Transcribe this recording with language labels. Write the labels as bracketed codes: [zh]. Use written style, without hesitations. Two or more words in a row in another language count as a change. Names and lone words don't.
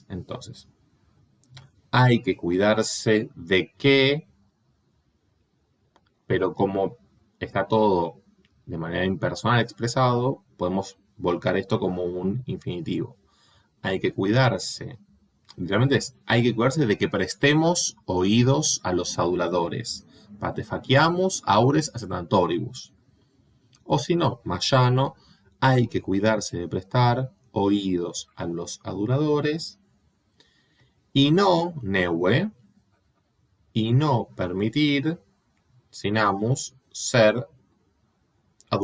[es] Entonces, hay que cuidarse de que, pero como está todo de manera impersonal expresado, podemos volcar esto como un infinitivo. Hay que cuidarse. Literalmente hay que cuidarse de que prestemos oídos a los aduladores. [la] Patefaciamus aures assentatoribus. [es] O si no, más llano, hay que cuidarse de prestar oídos a los aduladores y no, neue, y no permitir, sinamus, ser adulados.